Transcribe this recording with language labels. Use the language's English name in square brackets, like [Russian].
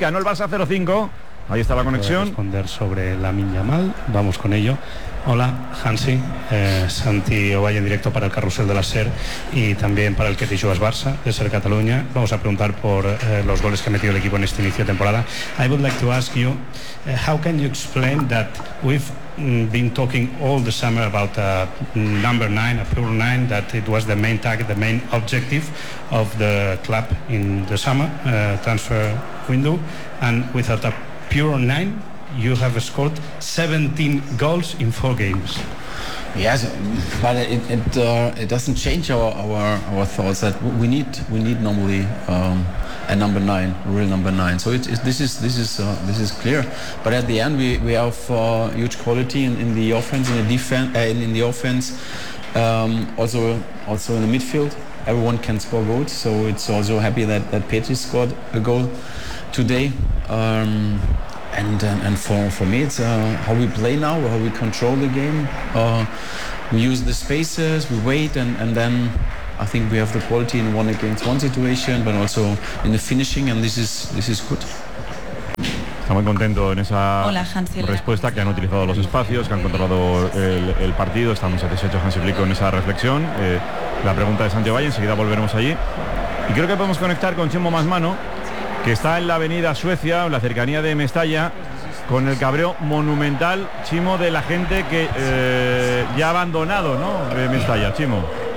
[Spanish] Ganó el Barça 0-5. Ahí está la conexión. Voy a responder sobre Lamine Yamal. Vamos con ello. Hola, Hansi, Santi Ovalle, en directo para el Carrusel de la SER y también para el Que te jugas Barça, de SER Cataluña. Vamos a preguntar por los goles que ha metido el equipo en este inicio de temporada. [English] I would like to ask you, how can you explain that we've been talking all the summer about a number 9, a pure 9, that it was the main target, the main objective of the club in the summer transfer window, and without a pure 9, you have scored 17 goals in 4 games. Yes, but it doesn't change our thoughts that we need normally a number nine, real number nine. So this is clear. But at the end, we have huge quality in the offense, in the defense, in the offense, also in the midfield. Everyone can score goals. So it's also happy that Petri scored a goal today. And for me, it's how we play now, how we control the game. We use the spaces, we wait, and then I think we have the quality in one against one situation, but also in the finishing, and this is good. [Spanish] Está muy contento en esa respuesta, que han utilizado los espacios, que han controlado el partido. Está muy satisfecho Hansi Flick con esa reflexión. La pregunta de Santiago Valle, enseguida volveremos allí. Y creo que podemos conectar con Chemo Masmano, que está en la avenida Suecia, en la cercanía de Mestalla, con el cabreo monumental, Chimo, de la gente que ya ha abandonado, ¿no?, Mestalla, Chimo.